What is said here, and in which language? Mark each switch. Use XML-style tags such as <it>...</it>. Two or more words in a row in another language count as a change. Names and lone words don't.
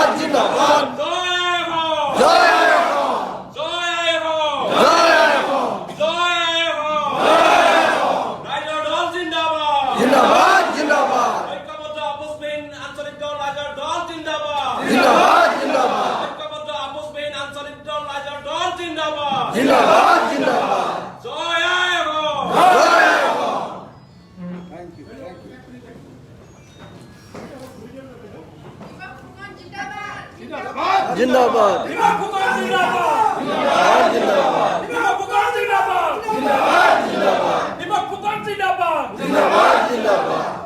<hi>जिंदाबाद जय हो जय हो जय हो जय हो जय हो</hi> <as>রাইজৰ দল জিন্দাবাদ জিন্দাবাদ জিন্দাবাদ ঐক্যবদ্ধ আপোচবিহীন আঞ্চলিক দল ৰাইজৰ দল জিন্দাবাদ জিন্দাবাদ জিন্দাবাদ ঐক্যবদ্ধ আপোচবিহীন আঞ্চলিক দল ৰাইজৰ দল জিন্দাবাদ জিন্দাবাদ জিন্দাবাদ</as> <hi>जय हो जय हो</hi> <en>thank you</en> <hi>जिंदाबाद जिंदाबाद जिंदाबाद जिंदाबाद जिंदाबाद जिंदाबाद जिंदाबाद जिंदाबाद</hi>